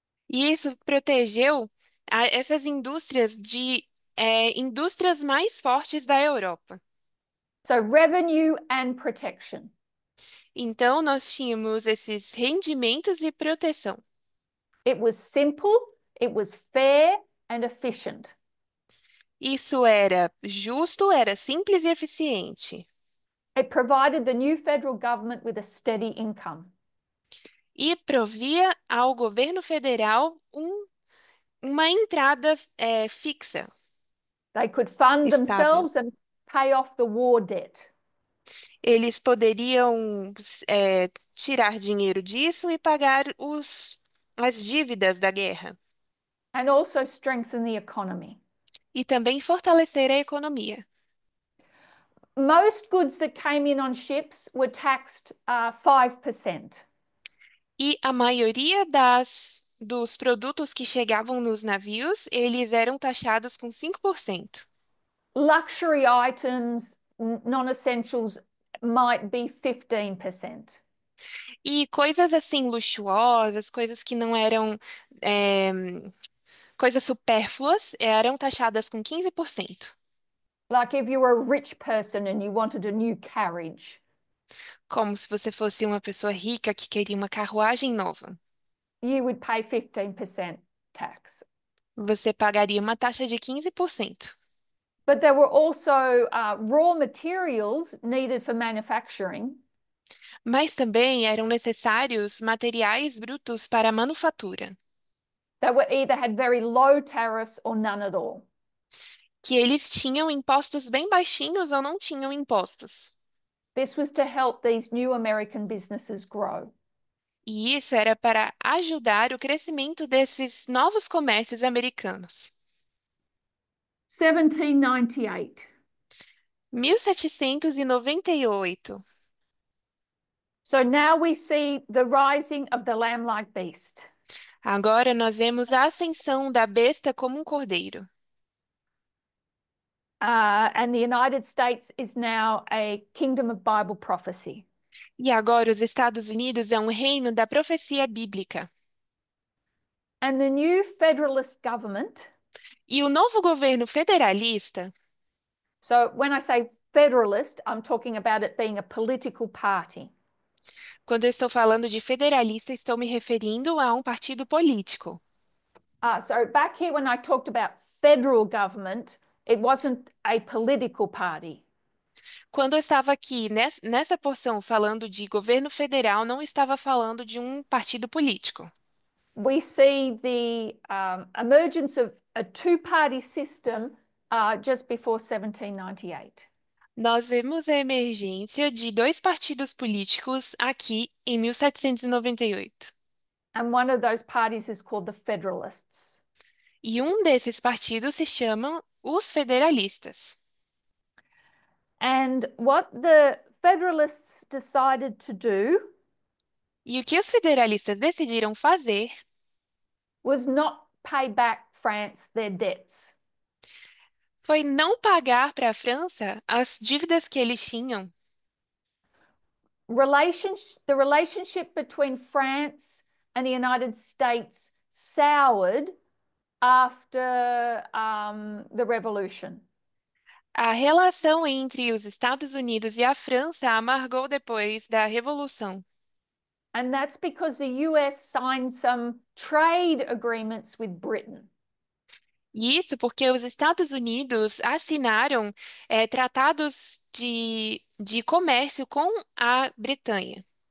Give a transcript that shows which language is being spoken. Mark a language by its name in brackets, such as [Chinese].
[Portuguese] E isso protegeu essas indústrias de indústrias mais fortes da Europa. [English] So revenue and protection. [Portuguese] Então, nós tínhamos esses rendimentos e proteção. [English] It was simple, it was fair and efficient. [Portuguese] Isso era justo, era simples e eficiente. [English] It provided the new federal government with a steady income. [Portuguese] E provia ao governo federal uma entrada fixa, [English] They could fund [Portuguese] estável. [English] themselves and pay off the war debt. [Portuguese] Eles poderiam tirar dinheiro disso e pagar as dívidas da guerra. [English] And also strengthen the economy. [Portuguese] E também fortalecer a economia. [English] Most goods that came in on ships were taxed 5%. [Portuguese] E a maioria dos produtos que chegavam nos navios, eles eram taxados com 5%. [English] Luxury items, non-essentials, might be 15%. [Portuguese] E coisas assim luxuosas, coisas que não eram é, coisas supérfluas, eram taxadas com 15%. [English] Like if you were a rich person and you wanted a new carriage, [Portuguese] Como se você fosse uma pessoa rica que queria uma carruagem nova. [English] you would pay 15% tax. [Portuguese] Você pagaria uma taxa de 15%. [English] But there were also raw materials needed for manufacturing. [Portuguese] Mas também eram necessários materiais brutos para a manufatura, [English] That were either had very low tariffs or none at all. [Portuguese] que eles tinham impostos bem baixinhos ou não tinham impostos. [English] This was to help these new American businesses grow. [Portuguese] E isso era para ajudar o crescimento desses novos comércios americanos. [English] 1798. [Portuguese] 1798. [English] So now we see the rising of the lamb-like beast. [Portuguese] Agora nós vemos a ascensão da besta como um cordeiro. [English] And the United States is now a kingdom of Bible prophecy. [Portuguese] E agora os Estados Unidos é um reino da profecia bíblica. [English] And the new federalist government, [Portuguese] E o novo governo federalista, [English] so when I say federalist, I'm talking about it being a political party. [Portuguese] quando eu estou falando de federalista, estou me referindo a um partido político. [English] So back here when I talked about federal government, it wasn't a political party. [Portuguese] Quando eu estava aqui nessa porção falando de governo federal, não estava falando de um partido político. [English] We see the emergence of a two-party system just before 1798. [Portuguese] Nós vemos a emergência de dois partidos políticos aqui em 1798. [English] And one of those parties is called the Federalists. [Portuguese] E um desses partidos se chama os Federalistas. [English] And what the Federalists decided to do [Portuguese] E o que os federalistas decidiram fazer [English] was not pay back France their debts. [Portuguese] foi não pagar para a França as dívidas que eles tinham. [English] The relationship between France and the United States soured after the Revolution. [Portuguese] A relação entre os Estados Unidos e a França amargou depois da Revolução. [English] And that's because the US signed some trade agreements with Britain. [Portuguese] E isso porque os Estados Unidos assinaram tratados de comércio com a Bretanha.